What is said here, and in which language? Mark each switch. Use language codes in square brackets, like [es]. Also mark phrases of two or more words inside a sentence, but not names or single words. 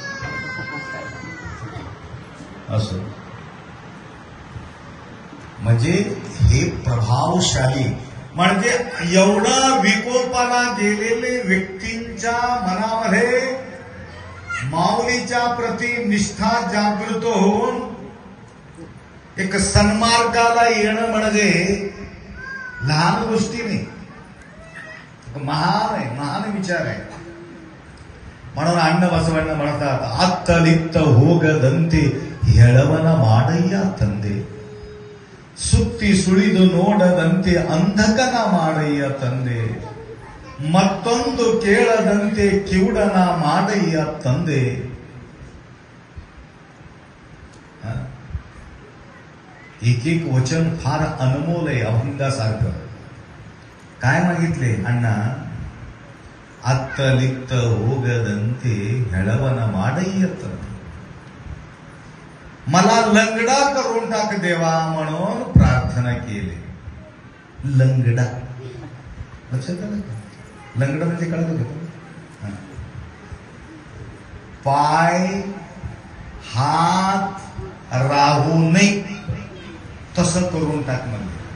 [mr] असं म्हणजे हे प्रभावशाली, म्हणजे एवढा विकोपाला गेलेले व्यक्तींच्या मनामध्ये माऊलीच्या प्रती निष्ठा जागृत होऊन एक सन्मार्गाला येणं म्हणजे लहान गोष्टी नाही, महान आहे, महान विचार आहे. म्हणून अण्णा बसवण्ण म्हणतात, [kn] ಆತ್ತಲಿಪ್ತ ಹೋಗದಂತೆ ಹೆಳವನ ಮಾಡಯ್ಯ ತಂದೆ, ಸುತ್ತಿ ಸುಳಿದು ನೋಡದಂತೆ ಅಂಧಕನ ಮಾಡಯ್ಯ ತಂದೆ, ಮತ್ತೊಂದು ಕೇಳದಂತೆ ಕಿವುಡನ ಮಾಡಯ್ಯ ತಂದೆ. [mr] एक एक वचन फार अनमोल आहे, अभंगासारखं. काय मागितले अण्णा? [kn] ಆತ್ತಲಿಪ್ತ ಹೋಗದಂತೆ ಹೆಳವನ ಮಾಡಯ್ಯ ತಂದೆ, [mr] मला लंगडा करून टाक देवा म्हणून प्रार्थना केली. लंगडा लक्षात आलं का? लंगडा म्हणजे कळलं का? पाय हात राहू नये तसं करून टाक म्हणजे.